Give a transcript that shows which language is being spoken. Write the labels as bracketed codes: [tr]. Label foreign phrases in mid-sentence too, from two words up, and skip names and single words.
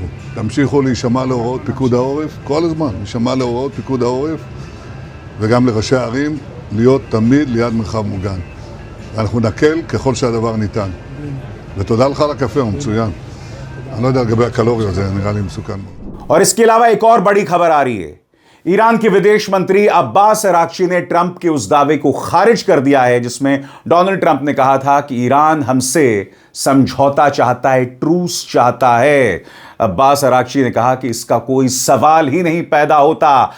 [he] תמשיכו להישמע להוראות פיקוד העורף, כל הזמן, להישמע להוראות פיקוד העורף, וגם לראשי הערים, להיות תמיד ליד מרחב מוגן. ואנחנו נקל ככל שהדבר ניתן. ותודה לך על הקפה, הוא מצוין. אני לא יודע לגבי הקלוריות, זה נראה לי מסוכן מאוד. [hi] और इसके अलावा एक और बड़ी खबर आ रही है। ईरान के विदेश मंत्री अब्बास अराक्ची ने ट्रंप के उस दावे को खारिज कर दिया है जिसमें डोनाल्ड ट्रंप ने कहा था कि ईरान हमसे समझौता चाहता है, ट्रूस चाहता है। अब्बास अराक्ची ने कहा कि इसका कोई सवाल ही नहीं पैदा होता।